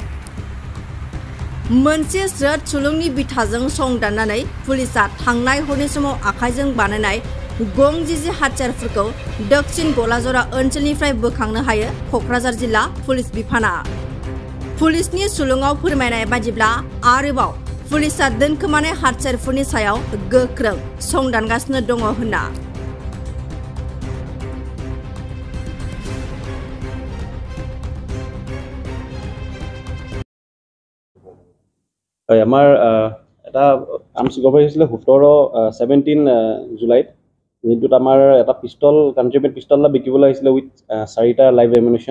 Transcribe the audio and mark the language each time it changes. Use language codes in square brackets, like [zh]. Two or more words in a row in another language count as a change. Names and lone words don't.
[brx] मोनसे स्रोद सुलुंनि बिथाजों सं दाननानै पुलिसआ थांनाय हरनि समाव आखाइजों बानायनाय गं जिजि हाथियारफोरखौ दक्षिण गलाजरा ओनसोलनिफ्राय बोखांनो हायो क'क्राझार जिल्ला पुलिस बिफाना। पुलिसनि सुलुङाव फोरमायनाय बायदिब्ला आरोबाव पुलिसआ दोनखोमानाय हाथियारफोरनि सायाव गोख्रों सं दानगासिनो दङ होनना। [as] আমাৰ এটা [en] arms recovery [as] হৈছিলে 17 জুলাইত, যিটোত আমাৰ এটা পিষ্টল [en] countrymade pistol [as] এটা বিকিবলৈ আহিছিলে উইথ 4টা [en] live ammunition.